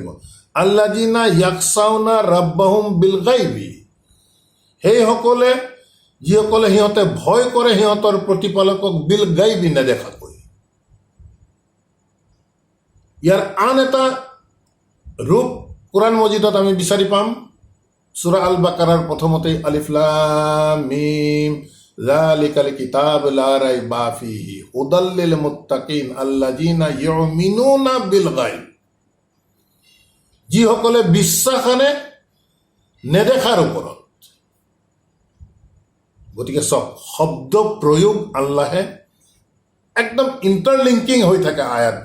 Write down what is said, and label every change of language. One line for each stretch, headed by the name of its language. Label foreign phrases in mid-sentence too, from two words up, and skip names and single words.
Arabic: الذين يخشون ربهم بالغيب,
Assamese: সেইসকলে যিসকলে সিহঁতে ভয় কৰে সিহঁতৰ প্ৰতিপালকক,
Arabic: بالغيب
Assamese: নেদেখাকৈ। ইয়াৰ আন এটা ৰূপ কোৰাণ মজিদত আমি বিচাৰি পাম। সূৰা আল বাকাৰাৰ প্ৰথমতেই
Arabic: الم ذلك الكتاب لا ريب فيه هدى للمتقين الذين يؤمنون بالغيب,
Assamese: যিসকলে বিশ্বাস আনে নেদেখাৰ ওপৰত। গতিকে চব শব্দ প্ৰয়োগ আল্লাহে একদম ইণ্টাৰলিংকিং হৈ থাকে আয়াতবোৰ।